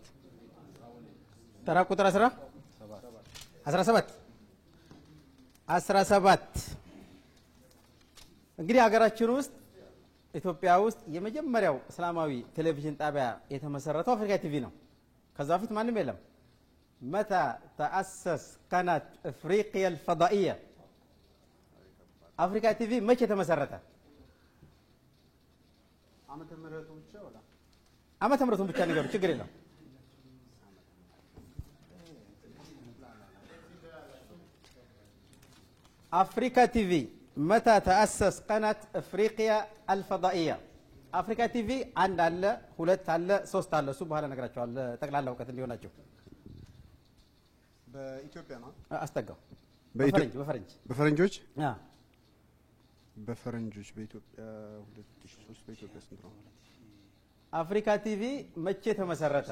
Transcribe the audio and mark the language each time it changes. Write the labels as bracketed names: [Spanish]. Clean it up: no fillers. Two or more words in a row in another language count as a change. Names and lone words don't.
[Amharic] ተራ ቁጥር 17 እንግዲህ ሀገራችን ውስጥ ኢትዮጵያ ውስጥ የመጀመሪያው እስላማዊ ቴሌቪዥን ጣቢያ የተመሰረተው አፍሪካ ቲቪ ነው። ከዛ በፊት ማንም የለም። [Arabic] متى تأسس قناة أفريقيا الفضائية أفريكا تي في متى تمسرت؟ [Amharic] ዓመተ ምህረቱን ብቻ ነገሩ ችግር የለም። [Arabic] أفريكا تي في متى تأسس قناة أفريقيا الفضائية أفريكا تي في عند الله [Amharic] ሁለት አለ ሶስት አለ እሱ በኋላ ነግራቸዋለሁ ጠቅላላ እውቀት እንዲሆናችሁ። በኢትዮጵያ ነው አስተጋው በፈረንጆች አ በፈረንጆች በኢትዮጵያ 2003 በኢትዮጵያ ስንት ነው? አፍሪካ ቲቪ መቼ ተመሰረተ?